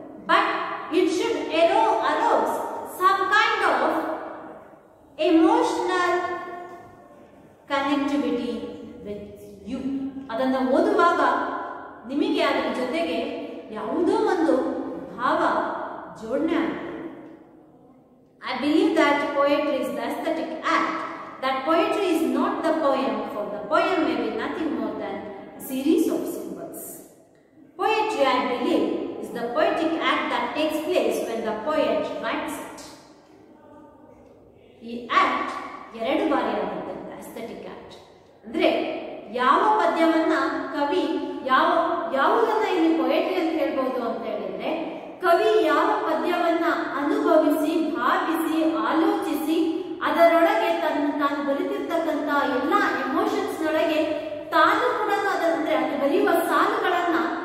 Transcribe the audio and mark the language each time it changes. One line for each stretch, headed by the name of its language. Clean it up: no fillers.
English: But it should arouse some kind of emotional connectivity with you.
Kannada: ಅದನ್ನ ಓದುವಾಗ ನಿಮಗೆ ಅದರ ಜೊತೆಗೆ ಯಾವುದೋ ಒಂದು ಭಾವ ಜೋಡಣೆ ಆಗುತ್ತೆ.
English: I believe that poetry is the aesthetic act. That poetry is not the poem, for the poem may be nothing more than a series of symbols. Poetry, I believe, is the poetic act that takes place when the poet writes it.
Kannada: ಈ act 2 ಬಾರಿ ಆಗುತ್ತೆ. aesthetic act ಅಂದ್ರೆ ಯಾವ ಪದ್ಯವನ್ನ ಕವಿ ಯಾವುದನ್ನ ಇಲ್ಲಿ poetry ಅಂತ ಹೇಳ್ಬಹುದು ಅಂತ ಹೇಳಿದ್ರೆ, ಕವಿ ಯಾವ ಪದ್ಯವನ್ನ ಅನುಭವಿಸಿ, ಭಾವಿಸಿ, ಆಲೋಚಿಸಿ ಅದರೊಳಗೆ ತಾನು ಬರೆದಿರ್ತಕ್ಕಂಥ ಎಲ್ಲಾ ಎಮೋಷನ್ಸ್ ನೊಳಗೆ ತಾನು ಕೂಡ ಅಂದ್ರೆ ಅದು ಬರೆಯುವ ಸಾಲುಗಳನ್ನ